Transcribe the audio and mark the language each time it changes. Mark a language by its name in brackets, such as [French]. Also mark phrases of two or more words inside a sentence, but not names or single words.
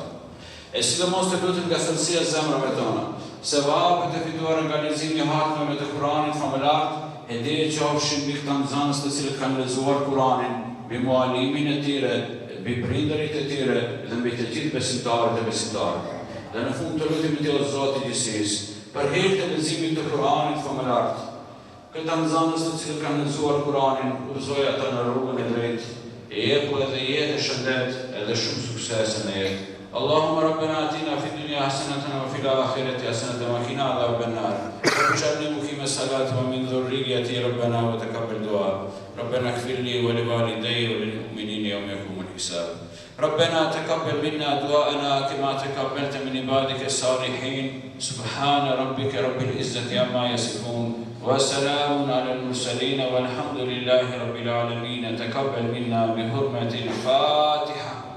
[Albanian] E sidomos të lutim nga thellësia e zemrave tona, se vapët e fituara nga leximi i hatmeve të Kuranit famullar, e dije qofshin mbi këta nxënës të cilët kanë lexuar Kuranin, mbi mualimin e tyre, mbi prindërit e tyre dhe mbi të gjithë besimtarët e besimtarët. Dhe në fund të lutim i Tij, o Zoti i gjithësisë, për hir të leximit të Kuranit famullar, këta nxënës të cilët kanë lexuar Kuranin, udhëzoj ata në rrugën e drejtë, e jepu edhe jetë e shëndet, edhe shumë suksese në jetë. [Arabic] اللهم ربنا آتنا في الدنيا حسنة وفي الآخرة حسنة وقنا عذاب النار واجعلني مقيم الصلاة ومن ذريتي ربنا وتقبل دعاء ربنا اغفر لي ولوالدي وللمؤمنين يوم يقوم الحساب ربنا تقبل منا دعاءنا كما تقبلت من عبادك الصالحين سبحان ربك رب العزة عما يصفون وسلام على المرسلين والحمد لله رب العالمين تقبل منا بحرمة الفاتحة.